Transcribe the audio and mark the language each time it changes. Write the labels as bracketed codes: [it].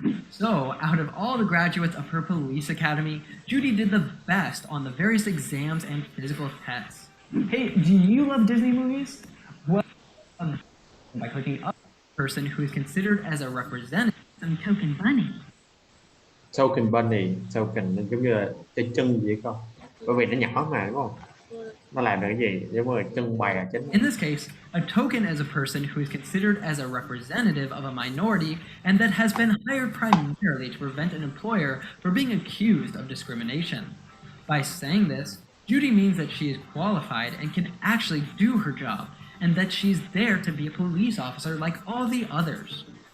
[en] So, out of all the graduates of her police academy, Judy did the best on the various exams and physical tests. Hey, do you love Disney movies? Well, by clicking up a person who is considered as a representative, some token bunny. [vi] Token bunny, token giống như là cái chân vậy con. Bởi vì nó nhỏ mà đúng không? Nó làm được cái gì? Giống như trưng bày là chính. [en] In this case, a token is a person who is considered as a representative of a minority and that has been hired primarily to prevent an employer from being accused of discrimination. By saying this, Judy means that she is qualified and can actually do her job, and that she's there to be a police officer like all the others.